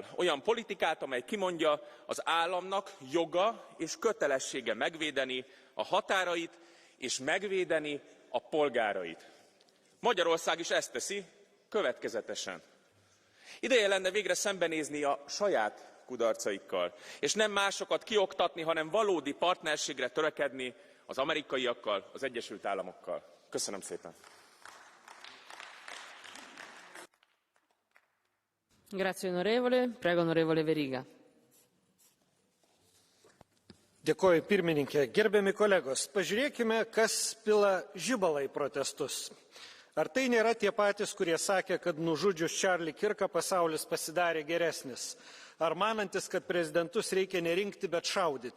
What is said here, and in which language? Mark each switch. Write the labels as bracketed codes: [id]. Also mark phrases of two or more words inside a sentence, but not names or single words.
[hu] Olyan politikát, amely kimondja, az államnak joga és kötelessége megvédeni a határait és megvédeni a polgárait. Magyarország is ezt teszi, következetesen. Ideje lenne végre szembenézni a saját kudarcaikkal, és nem másokat kioktatni, hanem valódi partnerségre törekedni az amerikaiakkal, az Egyesült Államokkal. Köszönöm szépen! [it] Grazie onorevole. Prego onorevole Veriga. [lt] Dėkoju pirmininkė. Gerbiami kolegos, pažiūrėkime, kas pila žibalą į protestus. Ar tai nėra tie patys, kurie sakė, kad nužudžius Charlie Kirką pasaulis pasidarė geresnis? Ar manantis, kad prezidentus reikia nerinkti, bet šaudyti?